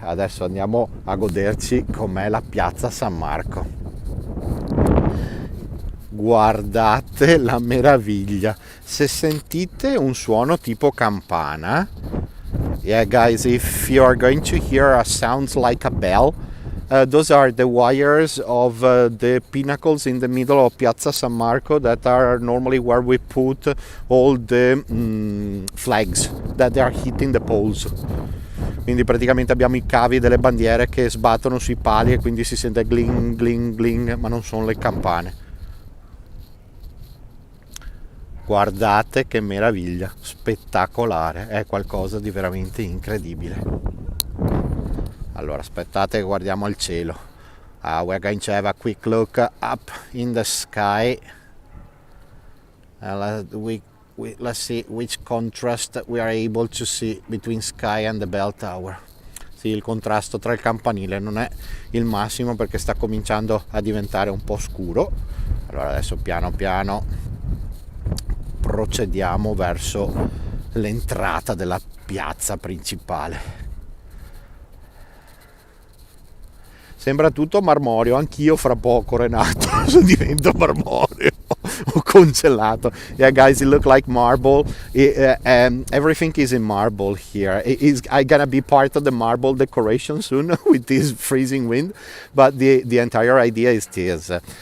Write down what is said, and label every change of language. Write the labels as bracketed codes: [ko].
[it] Adesso andiamo a goderci com'è la piazza San Marco. Guardate la meraviglia. Se sentite un suono tipo campana, [en] yeah guys, if you are going to hear a sound like a bell, those are the wires of the pinnacles in the middle of Piazza San Marco that are normally where we put all the flags that are hitting the poles. [it] Quindi praticamente abbiamo i cavi delle bandiere che sbattono sui pali e quindi si sente gling gling gling, ma non sono le campane. Guardate che meraviglia, spettacolare, è qualcosa di veramente incredibile. Allora aspettate che guardiamo il cielo. [en] We're going to have a quick look up in the sky. Let's see which contrast we are able to see between sky and the bell tower. [it] Sì, il contrasto tra il campanile non è il massimo perché sta cominciando a diventare un po' scuro. Allora adesso piano piano procediamo verso l'entrata della piazza principale. Sembra tutto marmoreo, anch'io fra poco Renato divento marmoreo o congelato. [en] Yeah guys, it look like marble. Everything is in marble here. I'm gonna be part of the marble decoration soon with this freezing wind, but the entire idea is this.